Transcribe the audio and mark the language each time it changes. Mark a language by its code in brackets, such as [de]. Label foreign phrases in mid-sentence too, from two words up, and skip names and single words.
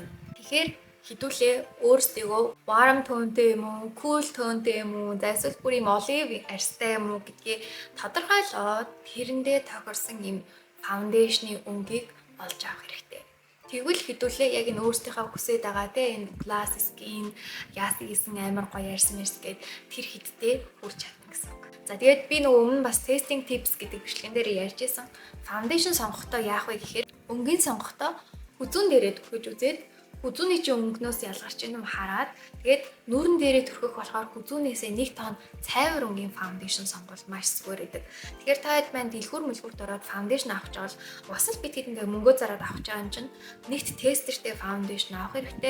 [mn] Тэгэхээр хэдүүлээ өөрсдийгөө [en] warm tone- [mn] тэй юм уу, [en] cool tone- [mn] тэй юм уу, эсвэл бүр ийм olive арьстай юм уу гэдгийг тодорхойлоод тэрэндээ тохирсон ийм foundation-ы өнгийг олж авах хэрэгтэй. Тэгвэл хэдүүлээ яг энэ өөрсдийнхөө хүсэж байгаа те энэ [en] glass skin, [mn] яасан гэсэн амар гоё арьс гэд тэр хиттэй хүрч чадна гэсэн үг. За тэгээд би нөгөө өмнө бас [en] testing tips [mn] гэдэг бичлэгэн дээр ярьж исэн. Foundation сонгохдоо яах вэ гэхээр өнгийн сонгохдоо хүзүүн дээрээ түрхэж үзээд хүзүүний чинь өнгнөөс ялгарч юм хараад тэгээд нүүрэн дээрээ түрхэх болохоор хүзүүнээсээ нэг тон цайвар өнгийн foundation сонгол маш зүгээр байдаг. Тэгэхээр та хэд маань дэлгүүр мэлгүүрт ороод foundation авах гэж бол бас л бид хэд ингээ мөнгөө зараад авах гэж байгаа юм чинь нэгт тестертэй foundation авах хэрэгтэй.